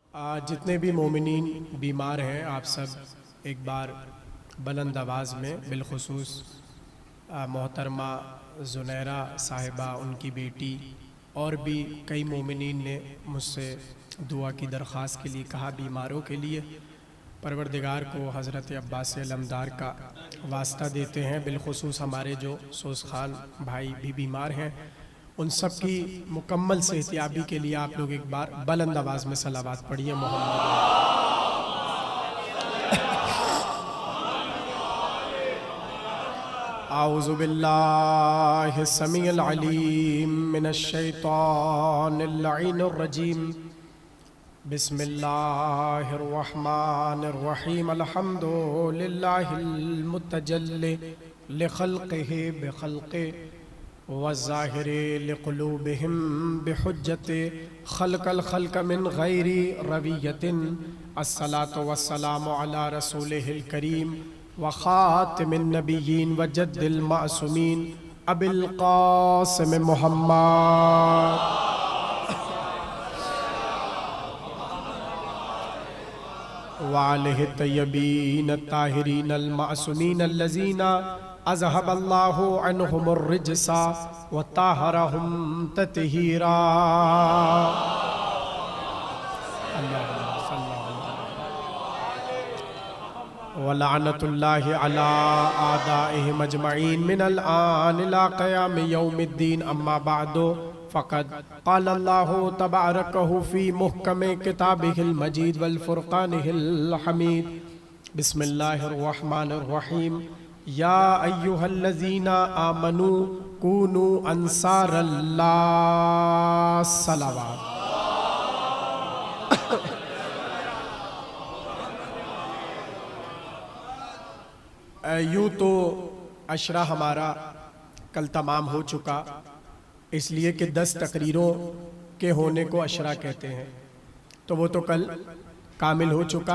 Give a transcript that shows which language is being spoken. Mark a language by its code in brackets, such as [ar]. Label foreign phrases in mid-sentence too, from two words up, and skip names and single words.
[ur] جتنے بھی مومنین بیمار ہیں آپ سب ایک بار بلند آواز میں بالخصوص محترمہ زنیرہ صاحبہ، ان کی بیٹی اور بھی کئی مومنین نے مجھ سے دعا کی درخواست کے لیے کہا بیماروں کے لیے. پروردگار کو حضرت عباس علمدار کا واسطہ دیتے ہیں. بالخصوص ہمارے جو سوس خان بھائی بھی بیمار ہیں، ان سب کی مکمل صحت یابی کے لیے آپ لوگ ایک بار بلند آواز میں صلوات پڑھیے. [ar] محمد أعوذ بالله السميع العليم من الشيطان اللعين الرجيم. بسم الله الرحمن الرحيم. الحمد لله المتجلي لخلقه بخلقه والظاهر لقلوبهم بحجته خلق الخلق من غير روية. الصلاة والسلام على رسوله الكريم وخاتم النبيين وجد المعصومين أبي القاسم محمد وآله الطيبين الطاهرين المعصومين الذين أذهب الله عنهم الرجس وطهرهم تطهيرا. ولعنة الله على أعدائهم أجمعين من الآن إلى قيام يوم الدين. أما بعد فقد قال الله تبارك في محكم كتابه المجيد وفرقانه الحميد. بسم الله الرحمن الرحيم. يا أيها الذين آمنوا كونوا أنصار الله صلوات. [ur] یوں تو عشرہ ہمارا کل تمام ہو چکا، اس لیے کہ 10 تقریروں کے ہونے کو عشرہ کہتے ہیں، تو وہ تو کل کامل ہو چکا.